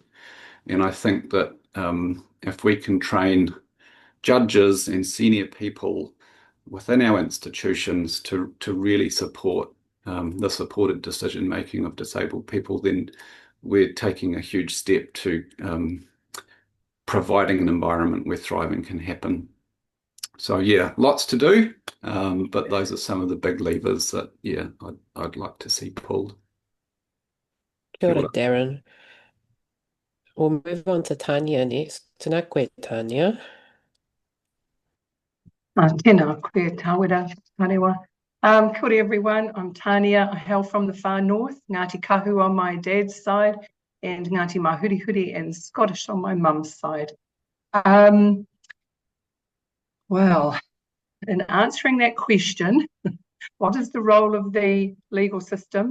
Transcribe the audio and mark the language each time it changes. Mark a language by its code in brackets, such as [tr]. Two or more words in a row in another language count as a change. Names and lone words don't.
[en] And I think that if we can train judges and senior people within our institutions to really support the supported decision making of disabled people, then we're taking a huge step to providing an environment where thriving can happen. So yeah, lots to do, but those are some of the big levers that I'd like to see pulled. [mi] Kia ora, Darren. [en] We'll move on to Tanya next. [mi] Tēnā koe, Tanya. Tēnā koe tawera, tarewa. Kia ora [en] everyone, I'm Tanya. I hail from the far north, Ngāti Kahu on my dad's side, and Ngāti Mahurihuri and Scottish on my mum's side. Well, in answering that question, what is the role of the legal system?